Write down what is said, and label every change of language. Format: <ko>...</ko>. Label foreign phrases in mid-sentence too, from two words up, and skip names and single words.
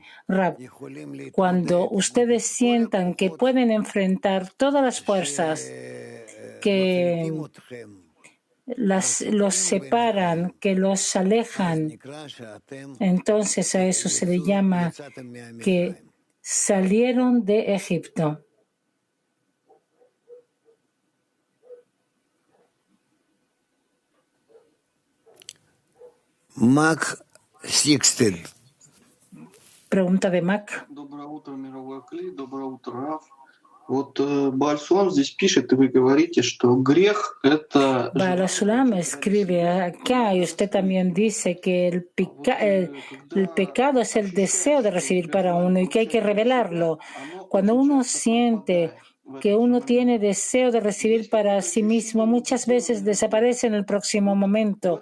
<es>Rab, cuando ustedes sientan que pueden enfrentar todas las fuerzas que los separan, que los alejan, entonces a eso se le llama que salieron de Egipto. Mac Sixted. Pregunta de Mac.</es> <ru>Доброе утро, мировой клей. Доброе утро, Раф. Вот Бальсулам здесь пишет, и вы говорите, что грех — это...</ru> <es>Baalasulam escribe acá, y usted también dice que el pecado es el deseo de recibir para uno y que hay que revelarlo. Cuando uno siente que uno tiene deseo de recibir para sí mismo, muchas veces desaparece en el próximo momento.</es>